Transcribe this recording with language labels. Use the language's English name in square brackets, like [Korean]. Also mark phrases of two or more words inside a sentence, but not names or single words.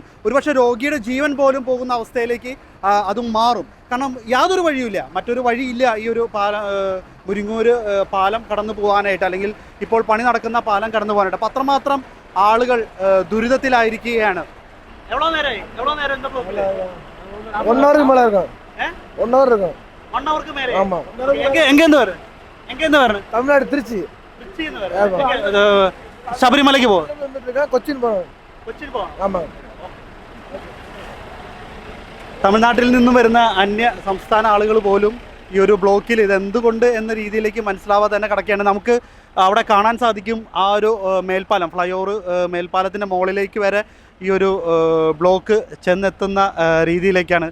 [Malayalam] ഒരുപക്ഷെ രോഗിയുടെ ജീവൻ പോലും പോകുന്ന അവസ്ഥയിലേക്ക് അതും മാറും. കാരണം യാതൊരു വഴിയുമില്ല, മറ്റൊരു വഴിയില്ല ഈ ഒരു മുരിങ്ങൂര് പാലം കടന്നു പോകാനായിട്ട്, അല്ലെങ്കിൽ ഇപ്പോൾ പണി നടക്കുന്ന പാലം കടന്നു പോകാനായിട്ട്. അപ്പം അത്രമാത്രം ആളുകൾ ദുരിതത്തിലായിരിക്കുകയാണ്. [Tamil] எவ்வளோ நேரம் இந்த ப்ளாக்கில்? 1 hour மேலே இருக்கும். 1 hour இருக்கும். 1 hourக்கு மேலே? ஆமாம். எங்கேருந்து வரணும்? தமிழ்நாடு திருச்சி. [Malayalam] ശബരിമലയ്ക്ക് പോകും. കൊച്ചിൻ പോകണം. കൊച്ചിൻ പോകണം. [Tamil] ആമാം. [Malayalam] തമിഴ്നാട്ടിൽ നിന്നും വരുന്ന അന്യ സംസ്ഥാന ആളുകൾ പോലും ഈ ഒരു ബ്ലോക്കിൽ ഇതെന്തുകൊണ്ട് എന്ന രീതിയിലേക്ക് മനസ്സിലാവാതെ തന്നെ കിടക്കുകയാണ്. നമുക്ക് അവിടെ കാണാൻ സാധിക്കും ആ ഒരു മേൽപ്പാലം, ഫ്ലൈ ഓവർ മേൽപ്പാലത്തിൻ്റെ മുകളിലേക്ക് വരെ ഈ ഒരു ബ്ലോക്ക് ചെന്നെത്തുന്ന രീതിയിലേക്കാണ്.